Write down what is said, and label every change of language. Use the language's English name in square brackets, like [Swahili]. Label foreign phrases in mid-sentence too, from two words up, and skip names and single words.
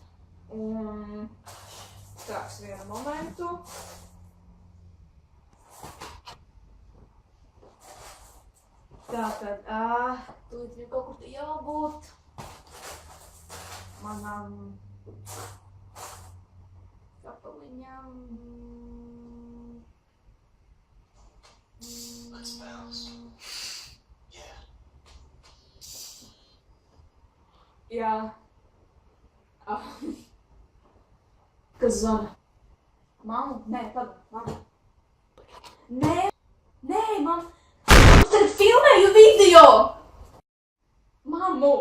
[Latvian] Un tāks vienu momentu. Tātad, tūlīt viņam kaut kur te jābūt. Manam kapaliņam. [English] Let's bounce. Yeah. [Latvian] Jā. Kas zvana? Mamma? Nē, mamma. Nē, mamma. Es tagad filmēju video! Mammu!